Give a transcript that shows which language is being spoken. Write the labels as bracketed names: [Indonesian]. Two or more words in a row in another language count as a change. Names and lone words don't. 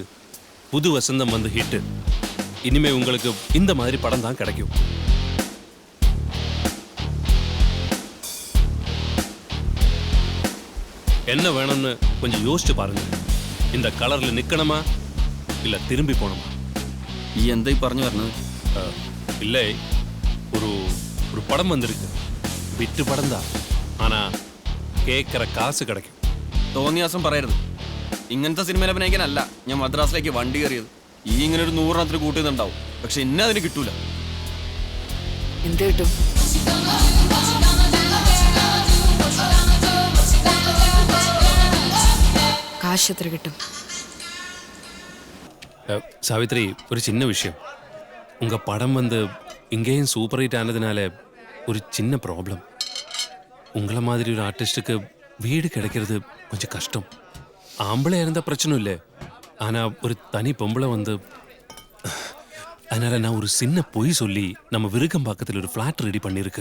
[Tamil] புது வசந்தம் வந்து ஹிட்டு. இனிமே உங்களுக்கு இந்த மாதிரி படம் தான் கிடைக்கும். என்ன வேணும்னு கொஞ்சம் யோசிச்சு பாருங்க. இந்த കളറിൽ நிக்கணுமா இல்ல திரும்பி போகணுமா? [Malayalam] എന്തായി പറഞ്ഞു പറഞ്ഞത്? [Tamil] இல்லை, ஒரு ஒரு படம் வந்திருக்கு. விட்டு படம் தான், ஆனா கேட்குற காசு கிடைக்கும். [Malayalam] തോന്നിയാസം പറയരുത്. ഇങ്ങനത്തെ സിനിമയിൽ അഭിനയിക്കാനല്ല ഞാൻ മദ്രാസിലേക്ക് വണ്ടി കയറിയത്. ഈ ഇങ്ങനെ ഒരു 100 കൂട്ടുന്നുണ്ടാവും, പക്ഷെ ഇന്നെ അതിന് കിട്ടൂല. എന്ത് കിട്ടും? കാശ് എത്ര കിട്ടും? [Tamil] சாவித்ரி, ஒரு சின்ன விஷயம். உங்க படம் வந்து இங்கேயும் சூப்பர் ஹிட் ஆனதுனால ஒரு சின்ன ப்ராப்ளம். உங்களை மாதிரி ஒரு ஆர்டிஸ்டுக்கு வீடு கிடைக்கிறது கொஞ்சம் கஷ்டம். ஆம்பளை இருந்தால் பிரச்சனை இல்லை, ஆனால் ஒரு தனி பொம்பளை வந்து, அதனால நான் ஒரு சின்ன பொய் சொல்லி நம்ம விருகம்பாக்கத்தில் ஒரு ஃப்ளாட் ரெடி பண்ணியிருக்கு.